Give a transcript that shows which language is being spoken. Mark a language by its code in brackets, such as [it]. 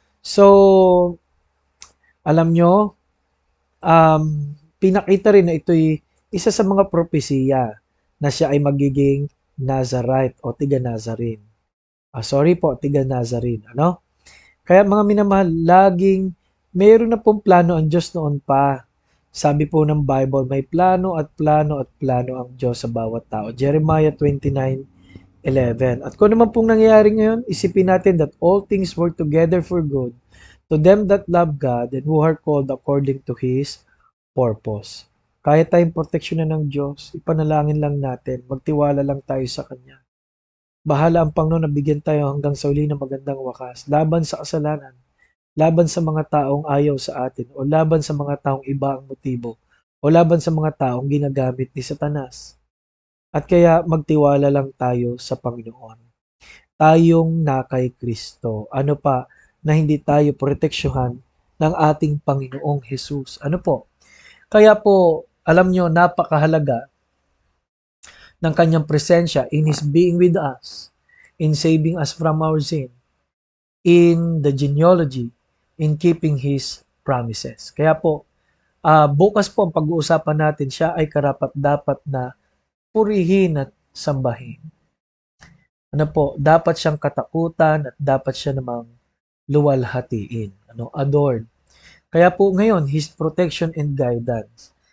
[tl] So, alam nyo, pinakita rin na ito'y isa sa mga propesiya na siya ay magiging Nazarite o tiga Nazarene. Sorry po, tiga Nazarene. Ano? Kaya mga minamahal, laging mayroon na pong plano ang Diyos noon pa. Sabi po ng Bible, may plano at plano at plano ang Diyos sa bawat tao. [en] Jeremiah 29:11. [tl] At kung naman pong nangyayari ngayon, isipin natin [en] that all things work together for good to them that love God and who are called according to His purpose. [tl] Kaya tayong proteksyonan ng Diyos, ipanalangin lang natin, magtiwala lang tayo sa Kanya. Bahala ang Panginoon na bigyan tayo hanggang sa uli ng magandang wakas, laban sa kasalanan, laban sa mga taong ayaw sa atin, o laban sa mga taong iba ang motibo, o laban sa mga taong ginagamit ni Satanas. At kaya magtiwala lang tayo sa Panginoon. Tayong na kay Kristo. Ano pa na hindi tayo proteksyohan ng ating Panginoong Jesus? Ano po? Kaya po, alam nyo, napakahalaga ng kanyang presensya [en] in His being with us, in saving us from our sin, in the genealogy, in keeping His promises. [tl] Kaya po, bukas po ang pag-uusapan natin, siya ay karapat-dapat na purihin at sambahin. Ano po, dapat siyang katakutan at dapat siya namang luwalhatiin, adored. Kaya po ngayon, [en] His protection and guidance.